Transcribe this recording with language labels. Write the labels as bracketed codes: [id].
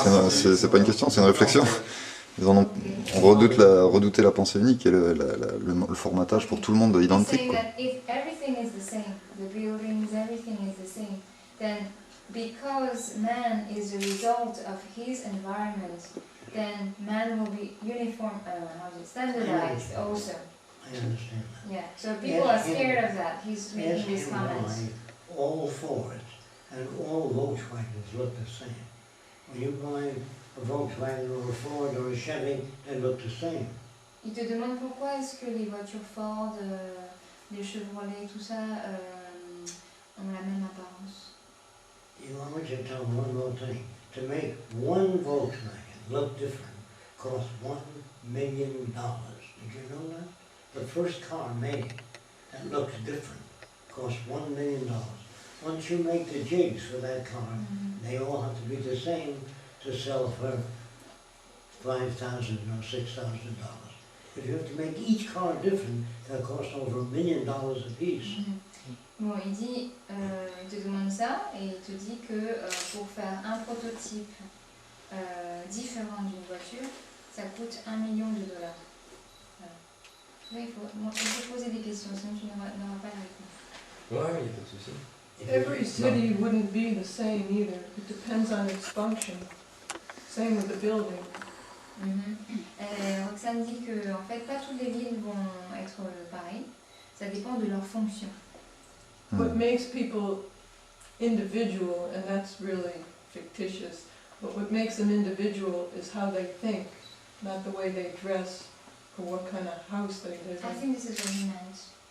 [fr] C'est pas une question, c'est une réflexion. Ils en ont, on redoutait la pensée unique et le formatage pour tout le monde identique. [en] Saying [fr] Quoi. [en] that if everything is the same, the buildings, everything is the same, then because man is the result of his environment, then man will be uniform, standardized also. I understand that. Yeah, so people are scared of that. He's making Ask these him comments. why all Fords and all Volkswagens look the same. When you buy a Volkswagen or a Ford or a Chevy, they look the same. [fr] Il te demande pourquoi est-ce que les voitures Ford, les Chevrolet, tout ça ont la même apparence. [en] You want me to tell them one more thing. To make one Volkswagen look different cost $1 million. Did you know that? The first car made that looks different cost $1 million. Once you make the jigs for that car, they all have to be the same to sell for $5,000 or $6,000. If you have to make each car different, that costs over $1 million a piece. [fr] Bon, il dit, il te demande ça et il te dit que pour faire un prototype différent d'une voiture, ça coûte $1 million. Voilà. Oui, il faut poser des questions, sinon tu n'auras pas la réponse. Ouais, il n'y a pas de souci. [en] Every city wouldn't be the same either. It depends on its function. Same with the building. [fr] Roxane dit que en fait, pas toutes les villes vont être pareilles. Ça dépend de leur fonction. [en] What makes people individual, and that's really fictitious, but what makes them individual is how they think, not the way they dress or what kind of house they live I in. think this is what he meant.